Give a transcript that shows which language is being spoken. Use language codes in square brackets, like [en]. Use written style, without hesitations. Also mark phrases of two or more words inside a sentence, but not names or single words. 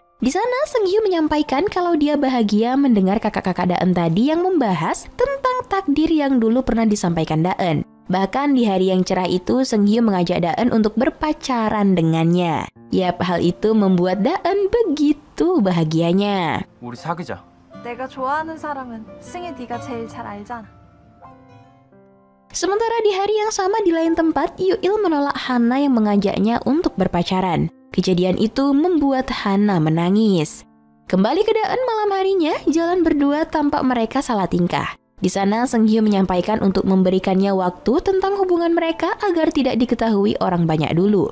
[id] Di sana, Seung-hyu menyampaikan kalau dia bahagia mendengar kakak-kakak Daen tadi yang membahas tentang takdir yang dulu pernah disampaikan Daen. Bahkan di hari yang cerah itu, Seung-hyu mengajak Daen untuk berpacaran dengannya. Yap, hal itu membuat Daen begitu bahagianya. [ko] 우리 사귀자. 내가 좋아하는 사람은 승희 네가 제일 잘 알잖아. [id] Sementara di hari yang sama di lain tempat, Yu-il menolak Hana yang mengajaknya untuk berpacaran. Kejadian itu membuat Hana menangis. Kembali ke Daen malam harinya, jalan berdua tampak mereka salah tingkah. Di sana, Seung-hyu menyampaikan untuk memberikannya waktu tentang hubungan mereka agar tidak diketahui orang banyak dulu.